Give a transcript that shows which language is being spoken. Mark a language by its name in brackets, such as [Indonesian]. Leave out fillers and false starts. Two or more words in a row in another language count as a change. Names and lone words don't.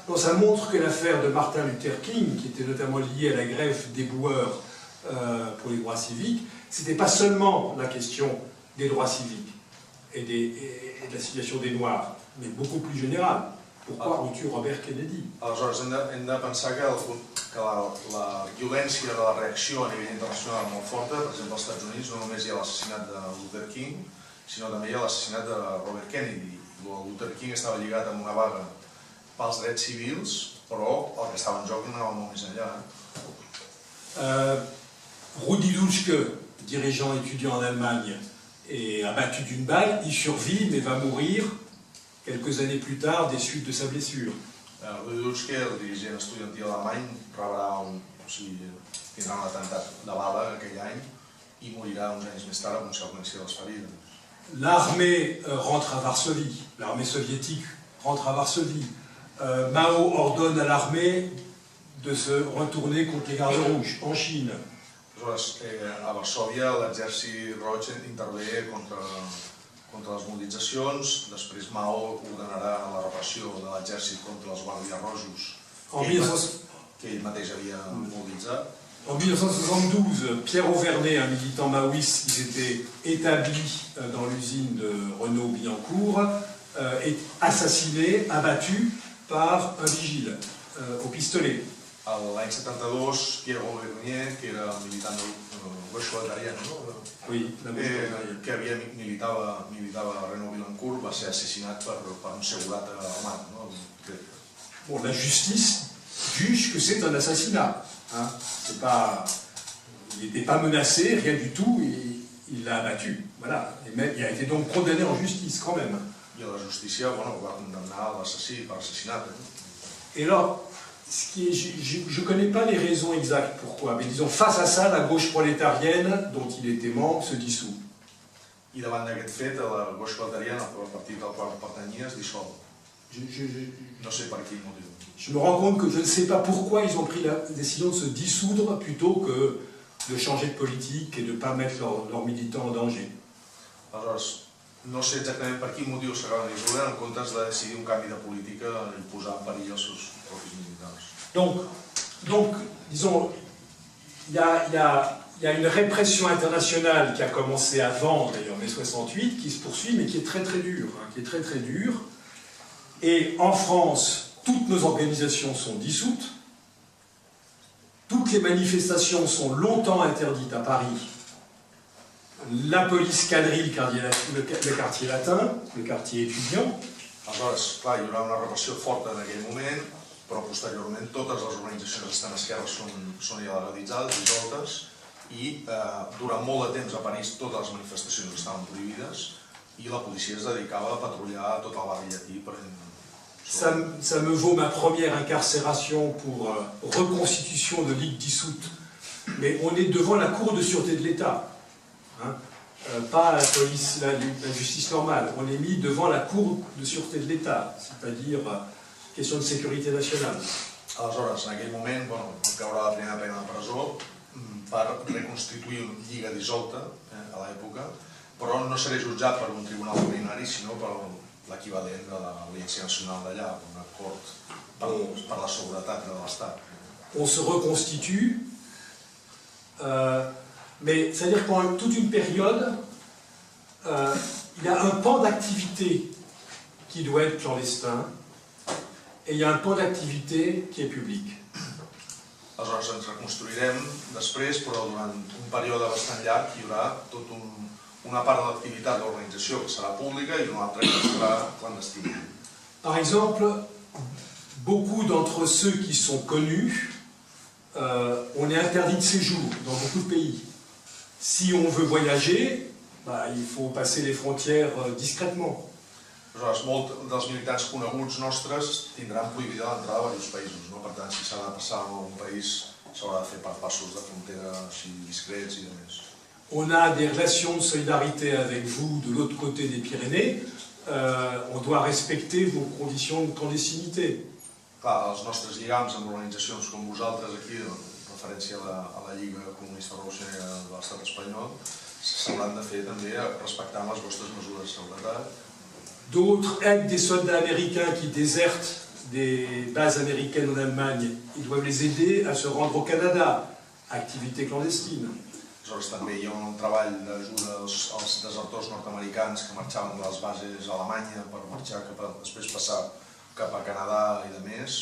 [French] Non, ça montre que l'affaire de Martin Luther King, qui était notamment liée à la grève des boueurs pour les droits civiques, c'était pas seulement la question des droits civiques et de la situation des Noirs, mais beaucoup plus générale. Pourquoi on tue Robert Kennedy? [Catalan] Aleshores, hem de pensar que la violència de la reacció a nivell internacional és molt forta. Per exemple, als Estats Units no només hi ha l'assassinat de Luther King, sinó també hi ha l'assassinat de Robert Kennedy. Luther King estava lligat amb una vaga pels drets civils, però el que estava en joc anava molt més enllà. Rudi Dutschke, [French] dirigeant étudiant en Allemagne, est abattu d'une balle, il survit mais va mourir quelques années plus tard des suites de sa blessure. [Catalan] Rudi Dutschke, el dirigent estudiantil alemany, tindrà un atemptat de bala aquell any i morirà uns anys més tard a conseqüència de les ferides. [French] L'armée rentre à Varsovie, l'armée soviétique rentre à Varsovie. Mao ordonne à l'armée de se retourner contre les gardes rouges en Chine. [Catalan] Aleshores, a Varsòvia l'exèrcit roig intervé contra les mobilitzacions, després Mao ordenarà la repressió de l'exèrcit contra els guàrdies rojos que ell mateix havia mobilitzat. [French] En 1972, Pierre Auvernay, un militant maoïste qui s'était établi dans l'usine de Renault-Billancourt, est assassiné, abattu par un vigile au pistolet. [Catalan] L'any 72, Pierre Auvernay, que era militant del Gauche Walteriana, que militava a Renault-Billancourt, va ser assassinat per un segurat armat. [French] Bon, la justice juge que c'est un assassinat. Il n'était pas menacé, rien du tout, il l'a abattu. Voilà. Et même, il a été donc condamné en justice quand même. [Catalan] I la justícia va condamnar l'assassí per assassinat. [French] Et alors, je ne connais pas les raisons exactes pourquoi, mais disons, face à ça, la gauche prolétarienne, dont il était membre, se dissout. [Catalan] I davant d'aquest fet, la gauche proletariana, el partit al qual pertanyia, es dissol. No sé per quin motiu. [French] Je me rends compte que je ne sais pas pourquoi ils ont pris la décision de se dissoudre plutôt que de changer de politique et de ne pas mettre leurs militants en danger. [Catalan] Aleshores, no sé exactament per quin motiu s'acaben de dissoldre en comptes de decidir un canvi de política i posar en perill els seus propis militants. [French] Donc disons, il y a une répression internationale qui a commencé avant, d'ailleurs, mai 68, qui se poursuit, mais qui est très très dure. Et en France, toutes nos organisations sont dissoutes, toutes les manifestations sont longtemps interdites à Paris. La police quadrille le quartier latin, le quartier étudiant. [Catalan] Aleshores, clar, hi haurà una repressió forta en aquell moment, però posteriorment totes les organitzacions d'extrema esquerra són il·legalitzades, dissoltes, i durant molt de temps a París totes les manifestacions estaven prohibides i la policia es dedicava a patrullar tot el barri llatí. [French] Ça me vaut ma première incarcération pour reconstitution de ligue dissoute. Mais on est devant la cour de sûreté de l'État, pas la police, la justice normale. On est mis devant la cour de sûreté de l'État, c'est-à-dire question de sécurité nationale. [Catalan] Aleshores, en aquell moment, caurà la primera pena de presó per reconstituir una lliga dissolta a l'època però no seré jutjat per un tribunal ordinari, sinó per l'equivalent de l'Audiència Nacional d'allà, una cort per la seguretat de l'Estat. [French] On se reconstitue, mais c'est-à-dire que pendant toute une période, il y a un pan d'activité qui doit être clandestin, et il y a un pan d'activité qui est public. [Catalan] Aleshores ens reconstruirem després, però durant un període bastant llarg hi haurà tota una part de l'activitat de l'organització que serà pública i una altra que serà clandestina. [French] Par exemple, beaucoup d'entre ceux qui sont connus, on est interdit de séjour dans beaucoup de pays. Si on veut voyager, il faut passer les frontières discrètement. [Catalan] Aleshores, molts dels militants coneguts nostres tindran prohibida l'entrada a diversos països, no? Per tant, si s'ha de passar a un país, s'haurà de fer per passos de frontera així discrets i demés. [French] On a des relations de solidarité avec vous de l'autre côté des Pyrénées, on doit respecter vos conditions de clandestinité. [Catalan] Clar, els nostres lligams amb organitzacions com vosaltres aquí, en referència a la Lliga Comunista Revolucionària de l'Estat espanyol, s'hauran de fer també respectant les vostres mesures de seguretat. [French] D'autres aident des soldats américains qui désertent des bases américaines en Allemagne. Ils doivent les aider à se rendre au Canada. Activité clandestine. [Catalan] Aleshores també hi ha un treball d'ajuda als desertors nord-americans que marxaven de les bases a Alemanya per marxar després passar cap a Canadà i de més.